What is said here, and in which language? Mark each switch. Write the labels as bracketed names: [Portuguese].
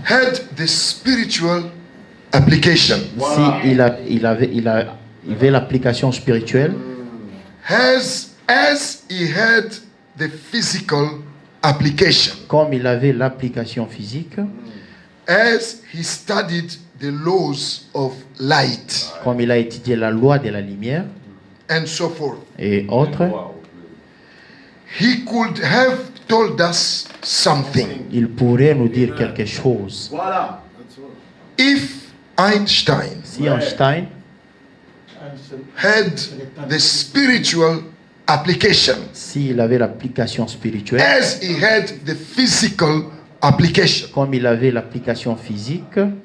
[English] had the spiritual application, [French] Voilà. si il avait l'application spirituelle, [English] as he had the physical application, [French] comme il avait l'application physique, [English] as he studied the laws of light [French] comme il a étudié la loi de la lumière [English] and so forth, [French] et autres, [English] he could have told us something. [French] il pourrait nous dire quelque chose. Voilà. [English] If Einstein [French] Si Einstein [English] had the spiritual application [French] s'il avait l'application spirituelle, [English] as he had the physical application, [French] comme il avait l'application physique,